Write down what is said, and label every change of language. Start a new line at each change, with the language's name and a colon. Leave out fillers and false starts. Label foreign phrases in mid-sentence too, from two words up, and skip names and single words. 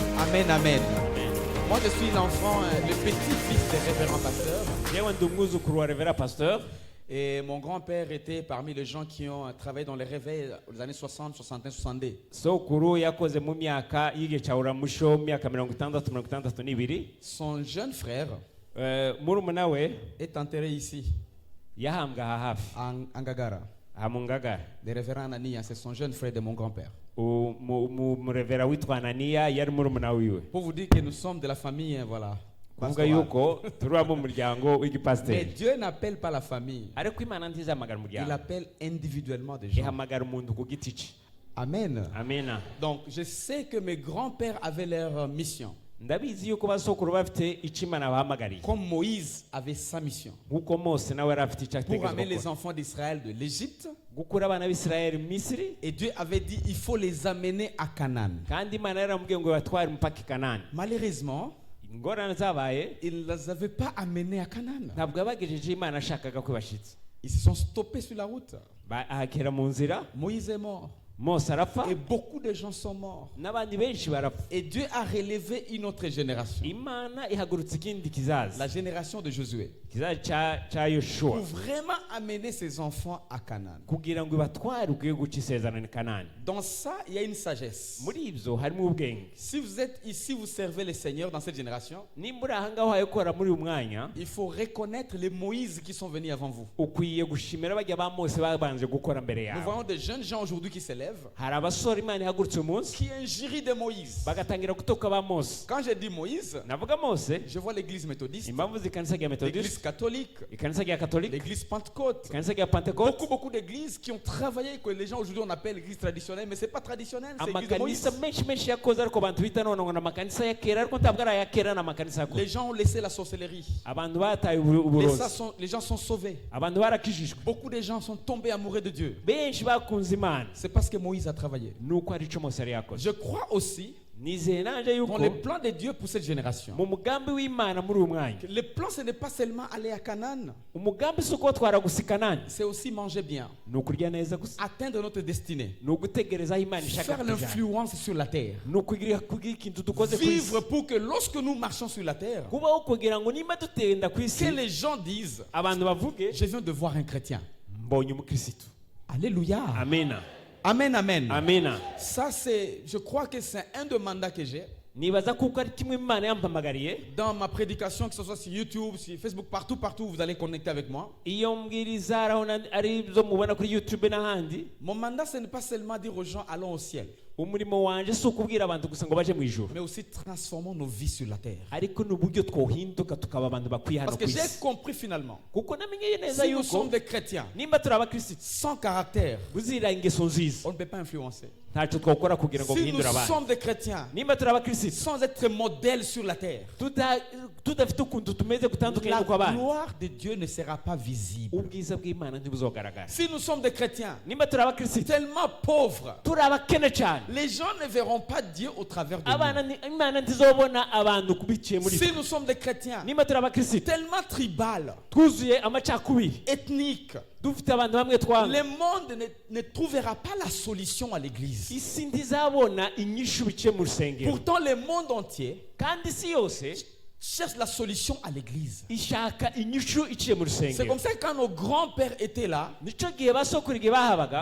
French: Amen, amen. Moi, je suis l'enfant, le petit-fils des révérends pasteurs.
Rundi: Yewe ndi umwuzukuru wa Revera Pasteur.
French: Et mon grand-père était parmi les gens qui ont travaillé dans les réveils aux années 60, 61, 62.
Rundi: Sokuru yakoze mu myaka y'igicawuramusho mu myaka 60-62.
French: Son jeune frère
Rundi: Murumuna we
French: est enterré ici,
Rundi: yahambwa aha hafi
French: en Ngagara.
Rundi: aha mu Ngagara.
French: Le révérend Anania, c'est son jeune frère de mon grand-père.
Rundi: Umurevera witwa Anania yari murumuna wiwe.
French: Pour vous dire que nous sommes de la famille, voilà.
Rundi: Kuvuga yuko turi abo mu muryango
French: Mais
Rundi: w'igipasiteri.
French: Dieu n'appelle pas la famille.
Rundi: Ariko Imana ntizahamagara
French: Il
Rundi: umuryango,
French: appelle individuellement des gens.
Rundi: ihamagara umuntu ku giti cye.
French: Amen.
Rundi: Amena.
French: Donc, je sais que mes grands-pères avaient leur mission.
Rundi: Ndabizi yuko basokuru bafite icyo Imana bahamagariye.
French: Comme Moïse avait sa mission.
Rundi: Nk'uko Mose nawe yari afite icyo
French: Pour
Rundi: ategerezwa
French: amener les
Rundi: gukora.
French: enfants d'Israël de l'Égypte.
Rundi: Gukura abana b'Isirayeli mu Misiri.
French: Et Dieu avait dit, il faut les amener à Canaan.
Rundi: Kandi Imana yaramubwiye ngo batware umupaka i Kanani.
French: Malheureusement,
Rundi: Ingorane zabaye
French: ils ne les avaient pas amenés à Canaan.
Rundi: ntabwo yabagejeje Imana ashakaga ko bashitse.
French: Ils se sont stoppés sur la route.
Rundi: Ahakera mu nzira,
French: Moïse est mort.
Rundi: Mose arapfa,
French: Et beaucoup de gens sont morts.
Rundi: n'abandi benshi barapfa.
French: Et Dieu a relevé une autre génération.
Rundi: Imana ihagurutsa ikindi kizaza,
French: La génération de Josué.
Rundi: kizaza cya Yoshua,
French: Pour vraiment amener ses enfants à Canaan.
Rundi: kugira ngo ibatware igihugu cy'isezerano ni Kanani.
French: Dans ça, il y a une sagesse.
Rundi: Muri ibyo harimo ubwenge.
French: Si vous êtes ici, vous servez le Seigneur dans cette génération,
Rundi: Nimba uri aha ngaho wayikora muri uyu mwanya,
French: il faut reconnaître les Moïse qui sont venus avant vous.
Rundi: ukwiye gushimira bajya ba Mose babanje gukora mbere
French: Nous
Rundi: yawe.
French: voyons des jeunes gens aujourd'hui qui s'élèvent,
Rundi: Hari abasore Imana ihagurutse uyu munsi
French: qui injurient de Moïse.
Rundi: bagatangira gutoka ba Mose.
French: Quand je dis Moïse,
Rundi: Navuga Mose,
French: je vois l'église méthodiste,
Rundi: impamvu z'ikanisa rya
French: l'église
Rundi: Methodist,
French: catholique,
Rundi: ikanisa rya Katolika,
French: l'église Pentecôte.
Rundi: ikanisa rya Pentecote,
French: Beaucoup d'églises qui ont travaillé, que les gens aujourd'hui on appelle l'église traditionnelle, mais c'est pas traditionnel, c'est l'église de Moïse.
Rundi: amakanisa menshi yakoze ariko abantu bita none ngo ni amakanisa ya kera ariko ntabwo ari aya kera, ni amakanisa
French: Les
Rundi: yakoze.
French: gens ont laissé la sorcellerie.
Rundi: Abantu bataye uburozi,
French: Les gens sont sauvés.
Rundi: abantu barakijijwe,
French: Beaucoup de gens sont tombés amoureux de Dieu.
Rundi: benshi bakunze Imana.
French: C'est parce que Moïse a travaillé.
Rundi: Nuko ari cyo Mose yari yakoze.
French: Je crois aussi
Rundi: Nizeye nanje
French: dans
Rundi: yuko
French: les plans de Dieu pour cette génération.
Rundi: mu mugambi w'Imana muri uyu mwanya,
French: Le plan, ce n'est pas seulement aller à Canaan,
Rundi: umugambi si ukubatwara gusa i Kanani,
French: c'est aussi manger bien,
Rundi: ni ukurya neza gusa,
French: atteindre notre destinée,
Rundi: ni ugutegereza aho Imana ishaka
French: faire
Rundi: kutujyana,
French: l'influence sur la terre,
Rundi: ni ukugira ikintu dukoze ku isi,
French: vivre pour que lorsque nous marchons sur la terre,
Rundi: kubaho kugira ngo nimba dutenda ku isi
French: que les gens disent,
Rundi: abantu bavuge
French: je viens de voir un chrétien.
Rundi: mbonye umukirisitu.
French: Alléluia.
Rundi: Amena,
French: Amen, amen.
Rundi: amena.
French: Ça, je crois que c'est un des mandats que j'ai.
Rundi: Nibaza kuko ari kimwe Imana yampamagariye.
French: Dans ma prédication, que ce soit sur YouTube, sur Facebook, partout, vous allez connecter avec moi.
Rundi: Iyo mbwiriza ari zo mubona kuri YouTube n'ahandi,
French: Mon mandat, ce n'est pas seulement dire aux gens, allons au ciel,
Rundi: umurimo wanje si ukubwira abantu gusa ngo baje mu ijuru,
French: mais aussi transformons nos vies sur la terre.
Rundi: ariko n'uburyo twohinduka tukaba abantu bakwiye hano
French: Parce
Rundi: ku
French: que j'ai
Rundi: isi.
French: compris finalement,
Rundi: Kuko namenyeye neza
French: si nous
Rundi: yuko
French: sommes des chrétiens
Rundi: nimba turi abakirisitu
French: sans caractère,
Rundi: buzira ingeso nziza,
French: on ne peut pas influencer.
Rundi: ntacyo twakora kugira ngo
French: Si nous
Rundi: guhindura abantu.
French: sommes des chrétiens
Rundi: Nimba turi abakirisitu
French: sans être modèles sur la terre,
Rundi: tudafite ukuntu tumeze gutandukanye
French: la
Rundi: n'uko abandi,
French: gloire de Dieu ne sera pas visible.
Rundi: ubwiza bw'Imana ntibuzogaragara.
French: Si nous sommes des chrétiens
Rundi: Nimba turi abakirisitu
French: tellement pauvres,
Rundi: turi abakene cyane,
French: les gens ne verront pas Dieu au travers de
Rundi: abana
French: nous.
Rundi: Imana ntizobona abantu kubiciye muri
French: Si nous sommes des chrétiens
Rundi: nimba turi abakirisitu
French: tellement tribal,
Rundi: twuzuye amacakubiri,
French: ethnique,
Rundi: dufite abantu bamwe twanga,
French: le monde ne trouvera pas la solution à l'église.
Rundi: isi ntizabona inyishu biciye mu rusengero,
French: Pourtant, le monde entier
Rundi: kandi isi yose
French: cherche la solution à l'église.
Rundi: ishaka inyishu iciye mu
French: C'est
Rundi: rusengero.
French: comme ça que quand nos grands-pères étaient là,
Rundi: Nico gihe basokuru igihe bahabaga,